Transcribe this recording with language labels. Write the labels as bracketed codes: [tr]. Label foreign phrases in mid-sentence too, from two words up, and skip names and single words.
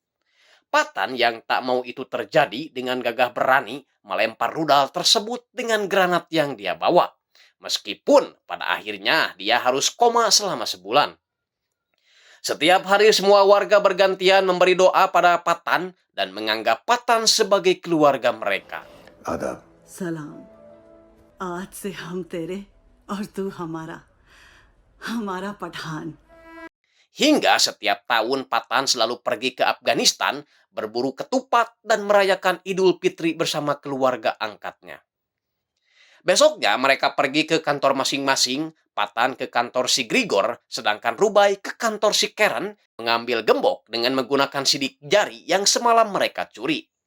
[id] Patan yang tak mau itu terjadi dengan gagah berani melempar rudal tersebut dengan granat yang dia bawa. Meskipun pada akhirnya dia harus koma selama sebulan. Setiap hari semua warga bergantian memberi doa pada Patan dan menganggap Patan sebagai keluarga mereka. [hi] आदाब। सलाम। आज से हम तेरे और तू हमारा हमारा पठान। [id] Hingga setiap tahun Patan selalu pergi ke Afghanistan, berburu ketupat dan merayakan Idul Fitri bersama keluarga angkatnya. Besoknya mereka pergi ke kantor masing-masing, Patan ke kantor si Grigor, sedangkan Rubai ke kantor si Karen mengambil gembok dengan menggunakan sidik jari yang semalam mereka curi.